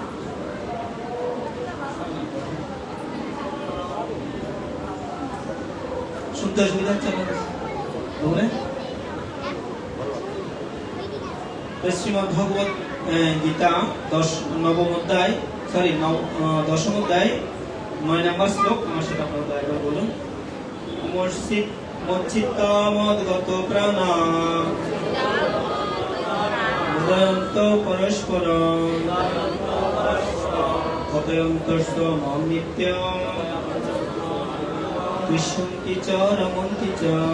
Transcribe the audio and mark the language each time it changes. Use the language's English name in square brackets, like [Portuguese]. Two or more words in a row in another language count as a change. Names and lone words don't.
[Bangla] শুনতে অসুবিধা হচ্ছে আপনাদের? শ্রীমদ্ ভগবত গীতা নবম অধ্যায় দশম অধ্যায় 9 নম্বর শ্লোক আমার সাথে আপনারা একবার বলুন। [Sanskrit] মচ্চিত্তামদ্গত প্রাণা উদয়ন্ত পরস্পরম ততয়ন্তস্য মাম নিত্যম তুষ্যন্তি চ রমন্তি চ।